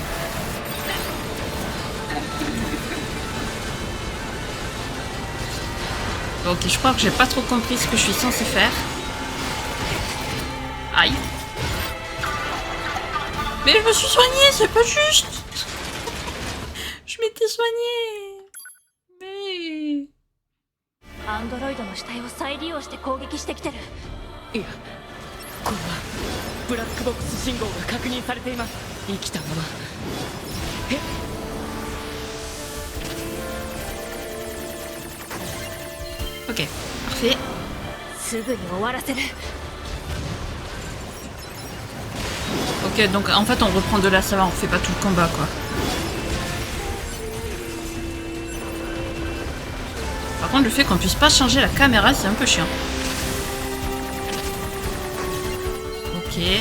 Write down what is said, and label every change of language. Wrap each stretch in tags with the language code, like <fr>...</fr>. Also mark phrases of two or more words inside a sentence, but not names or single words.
<fr>Ok, je crois que j'ai pas trop compris ce que je suis censée faire. Aïe. Mais je me suis soignée, c'est pas juste. Je m'étais soignée. Mais...</fr> <ja>アンドロイドの死体を再利用して攻撃してきてる。いや、これはブラックボックス信号が確認されています。生きたまま。えっ、</ja> <fr>Ok, parfait.</fr> <ja>すぐに終わらせる。</ja> <fr>Ok, donc en fait on reprend de là, ça va, on fait pas tout le combat quoi. Par contre le fait qu'on puisse pas changer la caméra c'est un peu chiant. Ok.</fr>